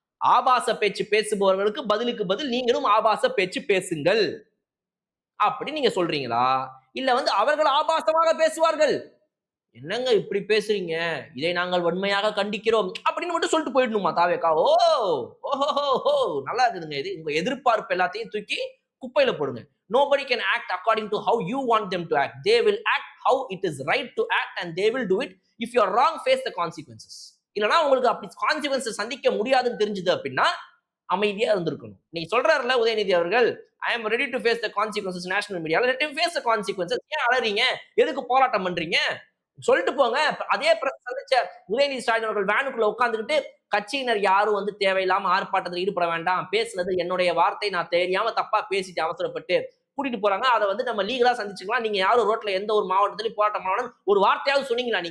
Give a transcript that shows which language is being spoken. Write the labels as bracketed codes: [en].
[ta] ஆபாச பேச்சு பேசுபவர்களுக்கு பதிலுக்கு பதில் நீங்களும் ஆபாச பேச்சு பேசுங்கள் அப்படி நீங்க சொல்றீங்களா? இல்ல வந்து அவர்கள் ஆபாசமாக பேசுவார்கள், என்னங்க இப்படி பேசுறீங்க, இதை நாங்கள் வன்மையாக கண்டிக்கிறோம் அப்படின்னு மட்டும் சொல்லிட்டு போயிடணுமா தாவேக்கா? ஓஹோ, நல்லா இருக்குதுங்க. இது உங்க எதிர்பார்ப்பு எல்லாத்தையும் தூக்கி குப்பையில போடுங்க. [en] Nobody can act according to how you want them to act. They will act how it is right to act and they will do it. If you are wrong, face the consequences. [ta] இல்லனா உங்களுக்கு அப்படி consequences சந்திக்க முடியாதுன்னு தெரிஞ்சது அப்படின்னா அமைதியா இருந்திருக்கணும். நீங்க சொல்றாருல [en] உதயநிதி அவர்கள், I am ready to face the consequences national media. Let him face the consequences. [ta] ஏன் அலறீங்க? எதுக்கு போராட்டம் பண்றீங்க? சொல்லிட்டு போங்க. அதே பிரஸ் சந்திச்ச உதயநிதி ஸ்டாலின் அவர்கள் வேனுக்குள்ள உட்கார்ந்துகிட்டு, கட்சியினர் யாரும் வந்து தேவையில்லாம ஆர்ப்பாட்டத்தில் ஈடுபட வேண்டாம், பேசுனது என்னுடைய வார்த்தை, நான் தெரியாம தப்பா பேசிட்டு அவசரப்பட்டு கூட்டிட்டு போறாங்க, அதை வந்து நம்ம லீகலா சந்திச்சுக்கலாம், நீங்க யாரும் ரோட்ல எந்த ஒரு மாவட்டத்திலையும் போராட்டம் பண்ணணும் ஒரு வார்த்தையாவது சொன்னீங்களா?